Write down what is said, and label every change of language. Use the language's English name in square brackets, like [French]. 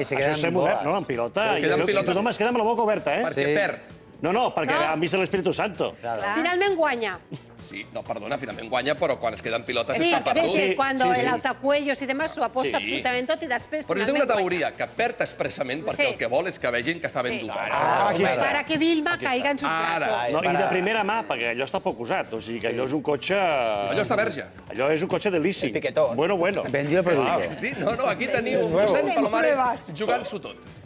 [Catalan] Això és ser modern, no, en pilota. Tothom es queda amb la boca oberta, eh? Perquè perd. No, perquè han vist l'Espíritu Santo. Finalment guanya. Sí, no, perdona, finalment guanya, però quan es queda en pilota Sí, s'està perdut. [Spanish] sí, cuando el alzacuellos y demás [Catalan] ho aposta absolutament tot i després Però jo tinc una teoria, que perd expressament perquè el que vol és que vegin que està ben dotat. [Spanish] Para que Vilma caiga en sus brazos. [Catalan] I de primera mà, perquè allò està poc usat. O sigui que allò és un cotxe... Allò està verge. Allò és un cotxe delíssim. [Spanish] Bueno. [Catalan] Vendió el producte. Sí, no, aquí teniu mossèn Palomares jugant-s'ho tot.